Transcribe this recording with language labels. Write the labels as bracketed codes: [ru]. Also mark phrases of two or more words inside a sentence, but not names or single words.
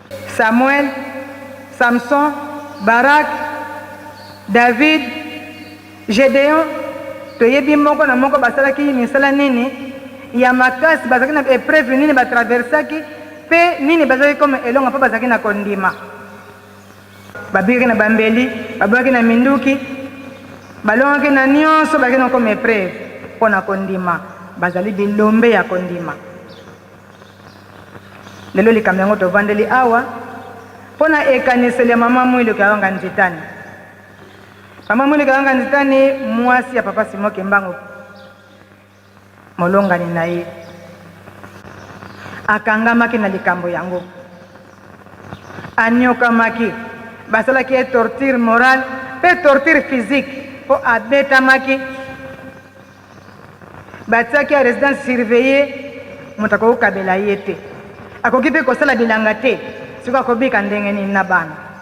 [ln] Samuel, Samson, Barak, David Gédéon toyebi moko na moko basalaki misala nini ya makasi bazaki na épreuve nini batraversaki pe nini bazaki comme elonga pa bazaki na kondima babiki na bambeli babaki na minduki balongaki na nyonso bazaki na [fr] comme épreuve [ln] pona kondima bazali bilombe ya kondima lelo likambo yango tovandeli awa pona ekaniseli ya mama mwili kawanga nzitani mama mwili kawanga nzitani mwasi ya papa Simon Kimbangu molongani na ye akangamaki na likambo yango anyokamaki basalaki ye [fr] torture morale [ln] pe [fr] torture physique [ln] po abetamaki batiaki ya [fr] résidence surveillée [ln] moto akokabela ye te akoki mpe kosala bilanga te siko akobika ndenge nini na bana